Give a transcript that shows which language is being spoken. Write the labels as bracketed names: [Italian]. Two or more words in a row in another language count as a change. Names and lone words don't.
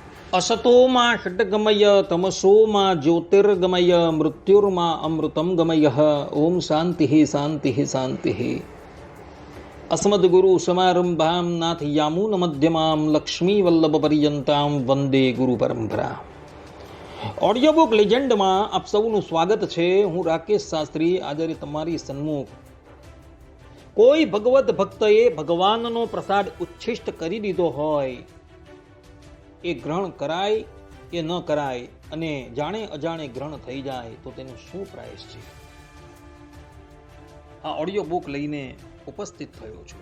[Sanskrit] असतोमा षट्गमय तमसोमा ज्योतिर्गमय मृत्युर्मा अमृतं गमय। ओम शांति शांति शांति। अस्मद्गुरु समारंभां नाथ यामुन मध्यमां लक्ष्मी वल्लभ पर्यंतां वंदे गुरु परंपरा। [Gujarati] ઓડિયો બુક લેજેન્ડમાં આપ સૌનું સ્વાગત છે। હું રાકેશ શાસ્ત્રી આજે તમારી સન્મુખ કોઈ ભગવત ભક્તએ ભગવાનનો પ્રસાદ ઉચ્છિષ્ટ કરી દીધો હોય, એ ગ્રહણ કરાય કે ન કરાય, અને જાણે અજાણે ગ્રહણ થઈ જાય તો તેનું શું પ્રાયશ છે, આ ઓડિયો બુક લઈને ઉપસ્થિત થયો છું।